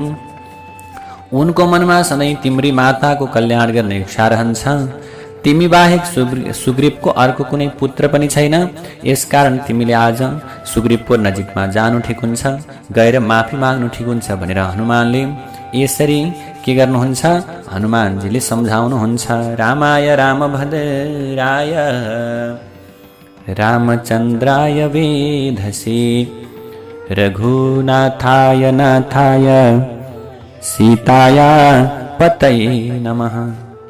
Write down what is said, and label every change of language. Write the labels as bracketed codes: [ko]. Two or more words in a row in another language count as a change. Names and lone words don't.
[ne] उनको मनमा सधैँ तिम्री माताको कल्याण गर्ने इच्छा रहन्छ। तिमी बाहेक सुग्रीवको अर्को कुनै पुत्र पनि छैन, यसकारण तिमीले आज सुग्रीवको नजिकमा जानु ठिक हुन्छ, गएर माफी माग्नु ठिक हुन्छ भनेर हनुमानले यसरी के गर्नुहुन्छ? हनुमानजीले सम्झाउनुहुन्छ। [sa] रामाय रामभद्राय रामचन्द्राय वेधसे रघुनाथाय नाथाय सीताया पतये नमः।